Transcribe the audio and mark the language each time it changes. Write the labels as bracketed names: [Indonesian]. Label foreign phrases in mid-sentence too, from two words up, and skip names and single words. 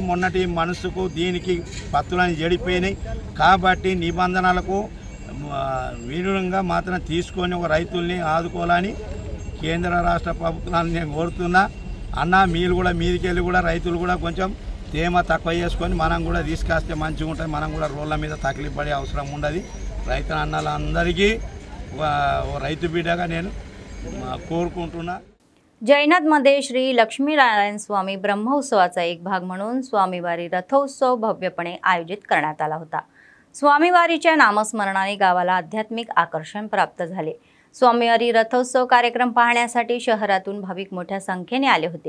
[Telugu] మొన్నటి మనసుకు దీనికి పత్తులని జడిపోయినాయి. కాబట్టి నిబంధనలకు విరుద్ధంగా మాత్రం తీసుకొని ఒక రైతుల్ని ఆదుకోవాలని కేంద్ర రాష్ట్ర ప్రభుత్వాన్ని నేను కోరుతున్నా. అన్న మీరు కూడా మీదికెళ్ళి కూడా రైతులు కూడా కొంచెం తేమ తక్కువ చేసుకొని మనం కూడా తీసుకొస్తే మంచిగా ఉంటుంది. మనం కూడా రోడ్ల మీద తక్లీఫ్ పడే అవసరం ఉండదు. రైతు అన్నలందరికీ రైతు బిడ్డగా నేను कोरकुंटुना. [Marathi] जैनातमध्ये श्री लक्ष्मीनारायण स्वामी ब्रह्मोत्सवाचा एक भाग म्हणून स्वामीवारी रथोत्सव भव्यपणे आयोजित करण्यात आला होता. स्वामीवारीच्या नामस्मरणाने गावाला आध्यात्मिक आकर्षण प्राप्त झाले. स्वामीवारी रथोत्सव कार्यक्रम पाहण्यासाठी शहरातून भाविक मोठ्या संख्येने आले होते.